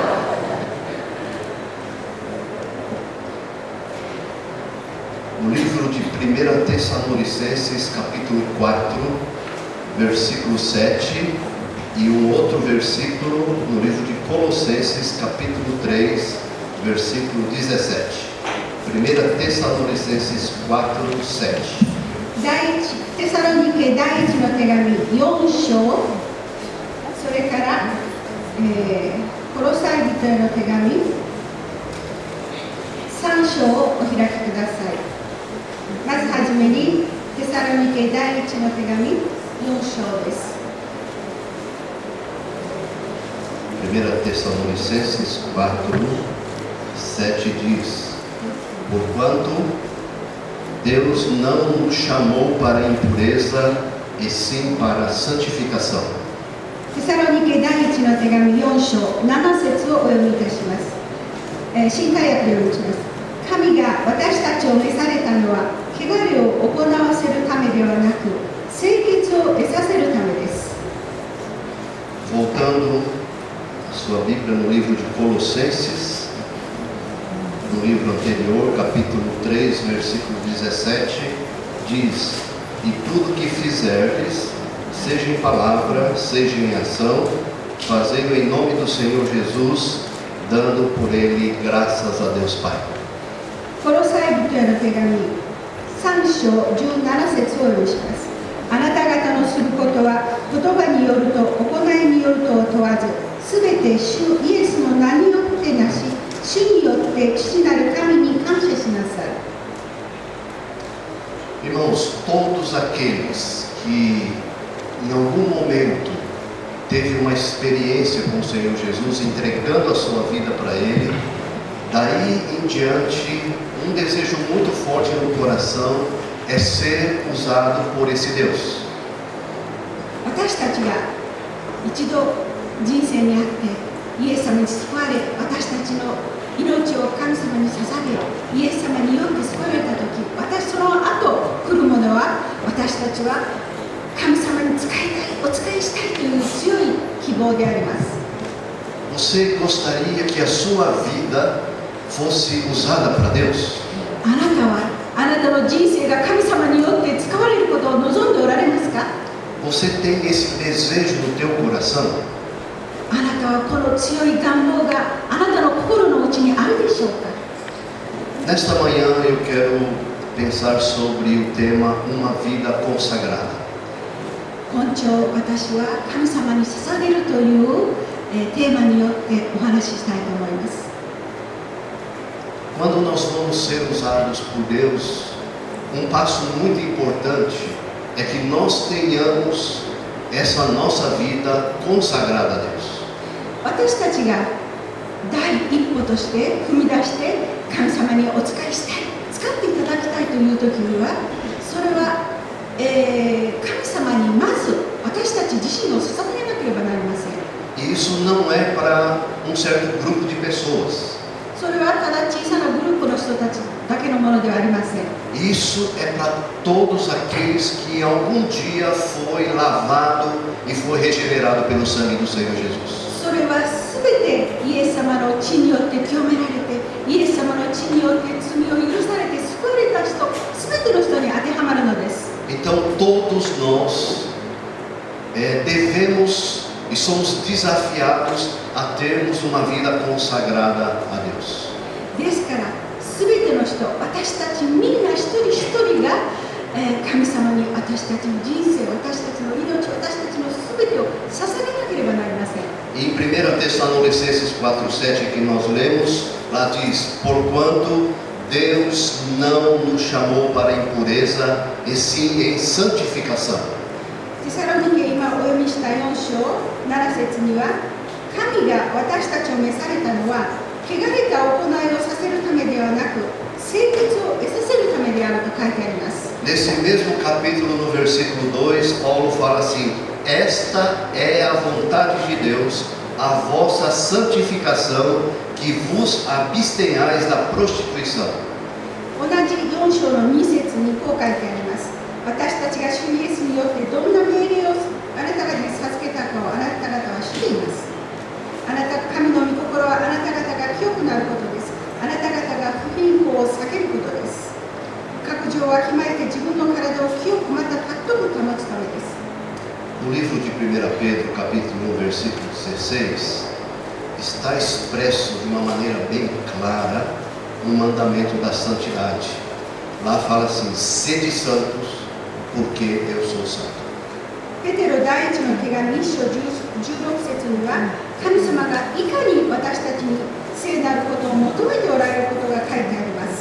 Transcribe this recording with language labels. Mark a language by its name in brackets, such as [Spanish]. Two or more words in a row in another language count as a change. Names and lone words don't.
[Portuguese] No livro de 1 Tessalonicenses, capítulo 4, versículo 7, e um outro versículo no livro de Colossenses, capítulo 3, versículo 17. 1 Tessalonicenses 4, 7. [Japanese] テサロニケ第一の手紙4章、それから、コロサイ人への手紙3章をお開きください。まずはじめにテサロニケ第一の手紙4章です。 [Portuguese] 1 Tessalonicenses 4, 7 diz: Porquanto Deus não nos chamou para a impureza, e sim para a santificação. [Japanese] テサロニケ第一の手紙4章7節をお読みいたします。新海訳でお読みします。神が私たちを召されたのは、汚れを行わせるためではなく、清潔を得させるためです。 [Portuguese] Voltando a sua Bíblia no livro de Colossenses, no livro anterior, capítulo 3, versículo 17, diz: E tudo que fizerdes, seja em palavra, seja em ação, fazei-o em nome do Senhor Jesus, dando por ele graças a Deus Pai. [Japanese] コロサイ人への手紙3章17節をお読みします。あなた方のすることは言葉によると行いによるとを問わず、すべて主イエスの名によってなし、主によって父なる神に感謝しなさい。 [Portuguese] Irmãos, todos aqueles que em algum momento teve uma experiência com o Senhor Jesus, entregando a sua vida para Ele, daí em diante, um desejo muito forte no coração é ser usado por esse Deus. [Japanese] 私たちが一度人生にあってイエス様に救われ、私たちの命を神様に捧げ、イエス様によって救われたとき、その後来るものは、私たちは神様に仕えたい、お仕えしたいという強い希望であります。 [Portuguese] Você gostaria que a sua vida fosse usada para Deus? [Japanese] あなたはあなたの人生が神様によって使われることを望んでおられますか？ [Portuguese] Você tem esse desejo no teu coração? [Japanese] あなたはこの強い願望があなたの心の内にあるでしょうか？ [Portuguese] Nesta manhã eu quero pensar sobre o tema Uma Vida Consagrada. [Japanese] 今朝私は神様に捧げるというテーマによってお話ししたいと思います。 [Portuguese] Quando nós vamos ser usados por Deus, um passo muito importante é que nós tenhamos essa nossa vida consagrada a Deus. [Japanese] 私たちが第一歩として踏み出して神様にお仕えしたい、使っていただきたいという時には、それは、神様にまず私たち自身を捧げなければなりません。 [Portuguese] E isso não é para um certo grupo de pessoas. [Japanese] それはただ小さなグループの人たちだけのものではありません。 [Portuguese] Isso é para todos aqueles que algum dia foi lavado e foi regenerado pelo sangue do Senhor Jesus. [Japanese] それはすべてイエス様の血によって清められて、イエス様の血によって罪を許されて救われた人、すべての人に当てはまるのです。 [Portuguese] Então todos nós devemos e somos desafiados a termos uma vida consagrada a Deus. [Japanese] ですから、すべての人、私たちみんな一人一人が、神様に私たちの人生、私たちの命、私たちのすべてを捧げなければなりません。 [Portuguese] Em 1 Tessalonicenses 4:7 que nós lemos, lá diz: Porquanto Deus não nos chamou para a impureza, e sim em santificação. [Japanese] テサロニケ今お読みした4章7節には、神が私たちを召されたのは汚れた行いをさせるためではなく、清潔を得させるためであると書いてあります。 [Portuguese] Nesse mesmo capítulo, no versículo 2, Paulo fala assim: Esta é a vontade de Deus, a vossa santificação, que vos abstenhais da prostituição. [Japanese] 同じ4章の2節にこう書いてあります。私たちが主イエスによってどんな命令をあなた方に授けたかをあなた方は知っています。あなた神の御心はあなた方が清くなることです。あなた方が不貧困を避けることです。各条をわきまえて自分の体を清くまた尊く保つためです。 [Portuguese] No livro de 1 Pedro, capítulo 1, versículo 16, está expresso de uma maneira bem clara no mandamento da santidade. Lá fala assim: sede santos, porque eu sou santo. [Japanese] ペテロ第一の手紙1章16節には、神様がいかに私たちに聖なることを求めておられることが書いてあります。